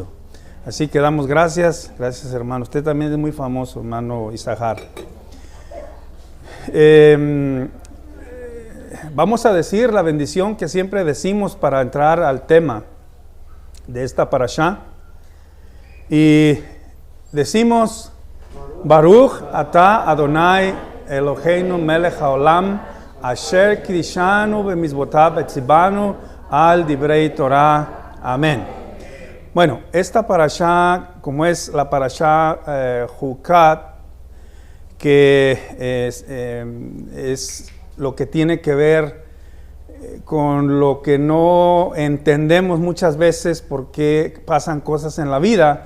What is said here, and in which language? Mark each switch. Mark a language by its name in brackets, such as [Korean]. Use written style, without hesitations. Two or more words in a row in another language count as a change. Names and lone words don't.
[Spanish] Así que damos gracias hermano. Usted también es muy famoso, hermano Isahar. Vamos a decir la bendición que siempre decimos para entrar al tema de esta parashá, y decimos: [Hebrew] ברוך אתה אדוני אלוהינו מלך העולם אשר קדשנו במצוותיו וציוונו על דברי תורה. [Spanish] Amén. Bueno, esta parashá, como es la parashá Jucat, que es lo que tiene que ver con lo que no entendemos muchas veces por qué pasan cosas en la vida.